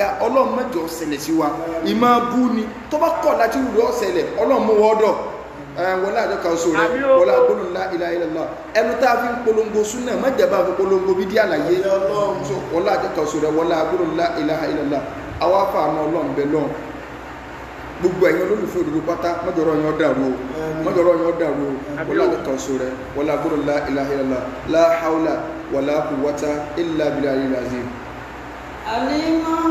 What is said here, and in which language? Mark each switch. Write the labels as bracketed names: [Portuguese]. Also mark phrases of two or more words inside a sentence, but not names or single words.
[Yoruba] ọlọ́run má jẹ́ ó ṣẹlẹ̀ sí wa ìmọ̀ bú ni tó bá kọ̀ láti rú ó ṣẹlẹ̀ ọlọ́run mú wọ́ọ́dọ̀ wọlé àjọ kan sọ rẹ wọlé agbóhùn ńlá [Arabic] إله إلا الله [Yoruba] ẹnu tá a fi ń polongo súnà má jẹ́ bá a fi polongo bídíà láyé wọlé àjọ kan sọ rẹ wọlé agbóhùn ńlá [Arabic] إله إلا الله [Yoruba] àwọn afáàmọ́ ọlọ́run bẹ lọ́n gbogbo ẹ̀yin olólùfẹ́ òdodo pátá mọ́jọ́rọ́ yẹn dàrú o mọ́jọ́rọ́ yẹn dàrú o wọlé àtẹ̀kọ̀ọ́sọ rẹ wọlé agbóhùn [Arabic] لا إله إلا الله لا حول ولا قوة إلا بالله العظيم. علم